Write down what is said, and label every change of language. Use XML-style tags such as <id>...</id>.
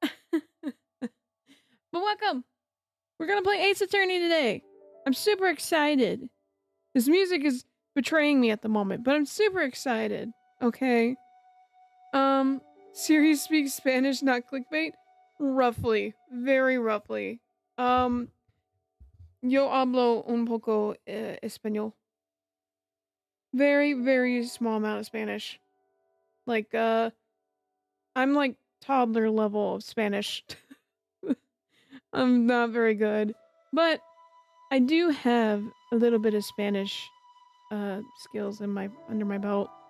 <en>But welcome. We're gonna play Ace Attorney today. I'm super excited. This music is betraying me at the moment, but I'm super excited. Okay. Siri speaks Spanish, not clickbait? Roughly. Very roughly.</en> <es>Yo hablo un poco español.</es> <en>Very, very small amount of Spanish. Like, I'm like toddler level of Spanish. I'm not very good. But I do have a little bit of Spanish skills under my belt.</en>